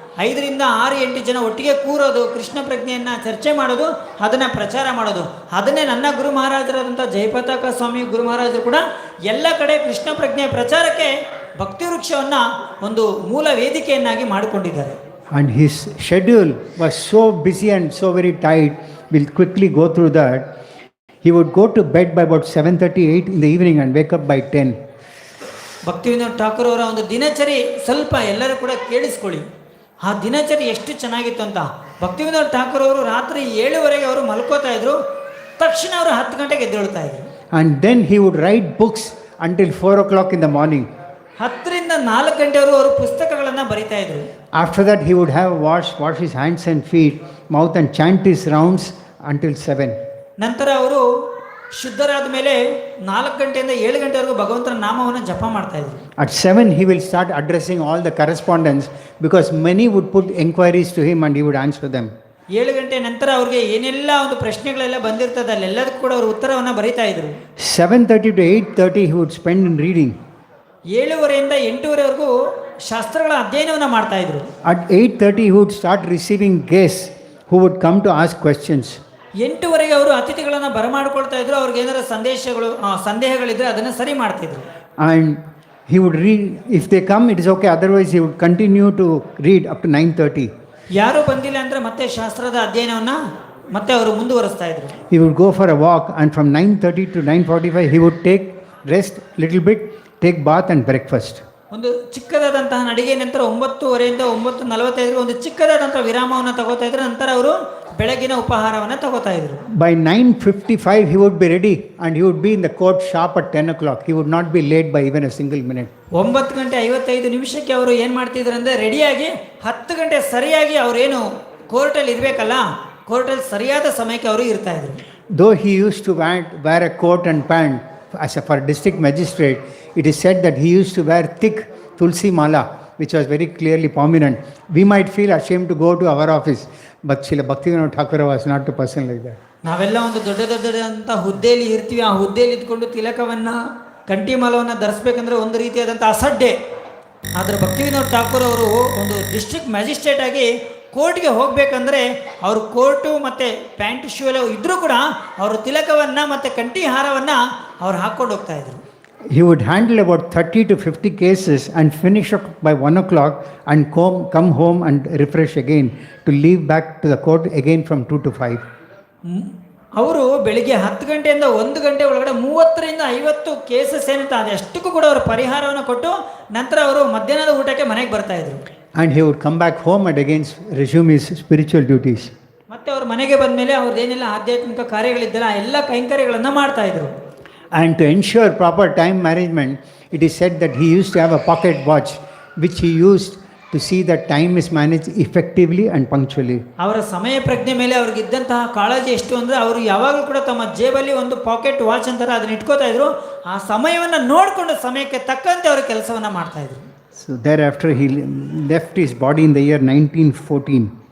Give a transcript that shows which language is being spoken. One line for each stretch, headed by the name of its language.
Kannada: 5ರಿಂದ 6-8 ಜನ ಒಟ್ಟಿಗೆ ಕೂರೋದು, ಕೃಷ್ಣ ಪ್ರಜ್ಞೆಯನ್ನು ಚರ್ಚೆ ಮಾಡೋದು, ಅದನ್ನು ಪ್ರಚಾರ ಮಾಡೋದು. ಅದನ್ನೇ ನನ್ನ ಗುರು ಮಹಾರಾಜರಾದಂಥ ಜಯಪತಾಕ ಸ್ವಾಮಿ ಗುರು ಮಹಾರಾಜರು ಕೂಡ ಎಲ್ಲ ಕಡೆ ಕೃಷ್ಣ ಪ್ರಜ್ಞೆಯ ಪ್ರಚಾರಕ್ಕೆ ಭಕ್ತಿ ವೃಕ್ಷವನ್ನು ಒಂದು ಮೂಲ ವೇದಿಕೆಯನ್ನಾಗಿ ಮಾಡಿಕೊಂಡಿದ್ದಾರೆ.
English: And his schedule was so busy and so very tight. We'll quickly go through that. He would go to bed by about 7:38 in the evening and wake up by 10.
Kannada: ಭಕ್ತಿವಿನೋದ Thakur ಅವರ ಒಂದು ದಿನಚರಿ ಸ್ವಲ್ಪ ಎಲ್ಲರೂ ಕೂಡ ಕೇಳಿಸ್ಕೊಳ್ಳಿ. ಆ ದಿನಚರಿ ಎಷ್ಟು ಚೆನ್ನಾಗಿತ್ತು ಅಂತ. ಭಕ್ತಿವಿನೋದ ಠಾಕೂರ್ ಅವರು ರಾತ್ರಿ 7:00 ಅವರು ಮಲ್ಕೋತಾ ಇದ್ರು, ತಕ್ಷಣ ಅವರು 10 ಗಂಟೆಗೆ ಎದ್ದೇಳ್ತಾ ಇದ್ರು.
English: And then he would write books until 4 o'clock in the morning.
Kannada: 10ರಿಂದ 4 ಗಂಟೆವರೆಗೂ ಅವರು ಪುಸ್ತಕಗಳನ್ನು ಬರಿತಾ ಇದ್ರು.
English: After that he would have wash his hands and feet, mouth and chant his rounds until 7.
Kannada: ನಂತರ ಅವರು ಶುದ್ಧರಾದ ಮೇಲೆ 4 ಗಂಟೆಯಿಂದ 7 ಗಂಟೆವರೆಗೂ ಭಗವಂತನ ನಾಮವನ್ನು ಜಪ ಮಾಡ್ತಾ ಇದ್ರು.
English: At 7 he will start addressing all the correspondence because many would put inquiries to him and he would answer them.
Kannada: 7 ಗಂಟೆ ನಂತರ ಅವ್ರಿಗೆ ಏನೆಲ್ಲ ಒಂದು ಪ್ರಶ್ನೆಗಳೆಲ್ಲ ಬಂದಿರ್ತದೆ ಅಲ್ಲೆಲ್ಲದಕ್ಕೂ ಕೂಡ ಅವರು ಉತ್ತರವನ್ನು ಬರಿತಾ ಇದ್ರು.
English: 7:30 to 8:30 he would spend in reading.
Kannada: 7:30ಯಿಂದ 8:00ವರೆಗೂ ಶಾಸ್ತ್ರಗಳ ಅಧ್ಯಯನವನ್ನು ಮಾಡ್ತಾ ಇದ್ರು.
English: At 8:30 he would start receiving guests who would come to ask questions.
Kannada: 8:00ವರೆಗೆ ಅವರು ಅತಿಥಿಗಳನ್ನು ಬರಮಾಡ್ಕೊಳ್ತಾ ಇದ್ರು. ಅವ್ರಿಗೆ ಏನಾರ ಸಂದೇಹಗಳಿದ್ರೆ ಅದನ್ನು ಸರಿ ಮಾಡ್ತಿದ್ರು.
English: And he would read. If they come, it is okay. Otherwise, he would continue to read up to 9:30.
Kannada: ಯಾರು ಬಂದಿಲ್ಲ ಅಂದರೆ ಮತ್ತೆ ಶಾಸ್ತ್ರದ ಅಧ್ಯಯನವನ್ನು ಮತ್ತೆ ಅವರು ಮುಂದುವರಿಸ್ತಾ ಇದ್ರು.
English: He would go for a walk, and from 9:30 to 9:45, he would take rest little bit, take bath and breakfast.
Kannada: ಒಂದು ಚಿಕ್ಕದಾದಂತಹ ನಡಿಗೆ ನಂತರ 9:30ರಿಂದ 9:45 ಒಂದು ಚಿಕ್ಕದಾದಂತಹ ವಿರಾಮವನ್ನು ತಗೋತಾ ಇದ್ರು. ನಂತರ ಅವರು ಬೆಳಗಿನ ಉಪಹಾರವನ್ನು ತಗೋತಾ ಇದ್ರು.
English: By 9:55 he would be ready and he would be in the court sharp at 10 o'clock. He would not be late by even a single minute.
Kannada: 9:55 ಅವರು ಏನು ಮಾಡ್ತಿದ್ರು ಅಂದರೆ ರೆಡಿಯಾಗಿ 10 ಗಂಟೆ ಸರಿಯಾಗಿ ಅವರೇನು ಕೋರ್ಟಲ್ಲಿ ಇರಬೇಕಲ್ಲ, ಕೋರ್ಟಲ್ಲಿ ಸರಿಯಾದ ಸಮಯಕ್ಕೆ ಅವರು ಇರ್ತಾ ಇದ್ರು.
English: Though he used to wear a coat and pant for district magistrate, it is said that he used to wear thick tulsi mala, which was very clearly prominent. We might feel ashamed to go to our office, but Srila Bhaktivinoda Thakura was not a person like that.
Kannada: ನಾವೆಲ್ಲ ಒಂದು ದೊಡ್ಡದಾದಂಥ ಹುದ್ದೆಯಲ್ಲಿ ಇರ್ತೀವಿ. ಆ ಹುದ್ದೆಯಲ್ಲಿ ಇದ್ಕೊಂಡು ತಿಲಕವನ್ನು ಕಂಠಿ ಮಾಲವನ್ನು ಧರಿಸ್ಬೇಕಂದ್ರೆ ಒಂದು ರೀತಿಯಾದಂಥ ಅಸಡ್ಡೆ. ಆದರೆ ಭಕ್ತಿವಿನೋದ ಠಾಕೂರ್ ಅವರು ಒಂದು ಡಿಸ್ಟ್ರಿಕ್ಟ್ ಮ್ಯಾಜಿಸ್ಟ್ರೇಟ್ ಆಗಿ ಕೋರ್ಟ್ಗೆ ಹೋಗಬೇಕಂದ್ರೆ ಅವರು ಕೋರ್ಟು ಮತ್ತು ಪ್ಯಾಂಟ್ ಶೂ ಎಲ್ಲ ಇದ್ದರೂ ಕೂಡ ಅವರು ತಿಲಕವನ್ನು ಮತ್ತು ಕಂಠಿ ಹಾರವನ್ನು ಅವ್ರು ಹಾಕ್ಕೊಂಡು ಹೋಗ್ತಾ ಇದ್ರು.
English: He would handle about 30 to 50 cases and finish up by 1 o'clock and come home and refresh again to leave back to the court again from 2 to 5.
Kannada: ಅವರು ಬೆಳಿಗ್ಗೆ 10 ಗಂಟೆಯಿಂದ 1 ಗಂಟೆ ಒಳಗಡೆ 30ರಿಂದ 50 ಕೇಸಸ್ ಏನಿತ್ತು ಅದೆಷ್ಟಕ್ಕೂ ಕೂಡ ಅವರು ಪರಿಹಾರವನ್ನು ಕೊಟ್ಟು ನಂತರ ಅವರು ಮಧ್ಯಾಹ್ನದ ಊಟಕ್ಕೆ ಮನೆಗೆ ಬರ್ತಾ ಇದ್ರು.
English: And he would come back home and again resume his spiritual duties.
Kannada: ಮತ್ತೆ ಅವರು ಮನೆಗೆ ಬಂದ ಮೇಲೆ ಅವ್ರದ್ದೇನೆಲ್ಲ ಆಧ್ಯಾತ್ಮಿಕ ಕಾರ್ಯಗಳಿದ್ದಲ್ಲ ಎಲ್ಲ ಕೈಂಕರ್ಯಗಳನ್ನು ಮಾಡ್ತಾ ಇದ್ರು.
English: And to ensure proper time management, it is said that he used to have a pocket watch which he used to see that time is managed effectively and punctually.
Kannada: ಅವರ ಸಮಯ ಪ್ರಜ್ಞೆ ಮೇಲೆ ಅವ್ರಿಗಿದ್ದಂತಹ ಕಾಳಜಿ ಎಷ್ಟು ಅಂದರೆ ಅವರು ಯಾವಾಗಲೂ ಕೂಡ ತಮ್ಮ ಜೇಬಲ್ಲಿ ಒಂದು ಪಾಕೆಟ್ ವಾಚ್ ಅಂತಾರೆ ಅದನ್ನ ಇಟ್ಕೋತಾ ಇದ್ರು. ಆ ಸಮಯವನ್ನು ನೋಡಿಕೊಂಡು ಸಮಯಕ್ಕೆ ತಕ್ಕಂತೆ ಅವರು ಕೆಲಸವನ್ನು ಮಾಡ್ತಾ ಇದ್ರು.
English: So thereafter he left his body in the year 1914.